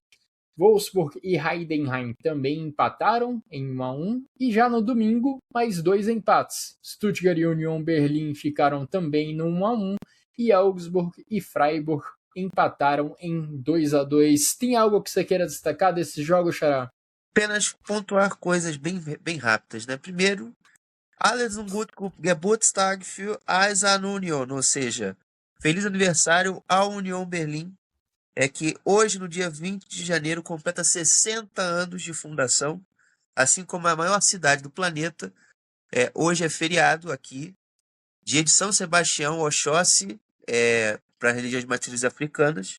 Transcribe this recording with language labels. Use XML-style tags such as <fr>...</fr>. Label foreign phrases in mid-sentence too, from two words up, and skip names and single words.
<pt>Wolfsburg e Heidenheim também empataram em 1-1 e já no domingo mais 2 empates. Stuttgart e Union Berlin ficaram também no 1-1 e Augsburg e Freiburg empataram em 2-2. Tem algo que você queira destacar desse jogo, Xará? apenas pontuar coisas bem rápidas, né? Primeiro,</pt> <de>alles und gut Geburtstag für Eisern Union,</de> <pt>ou seja, feliz aniversário à União Berlim. É que hoje, no dia 20 de janeiro, completa 60 anos de fundação, assim como a maior cidade do planeta. Hoje é feriado aqui, dia de São Sebastião, Oxóssi, para religiões de matrizes africanas.</pt>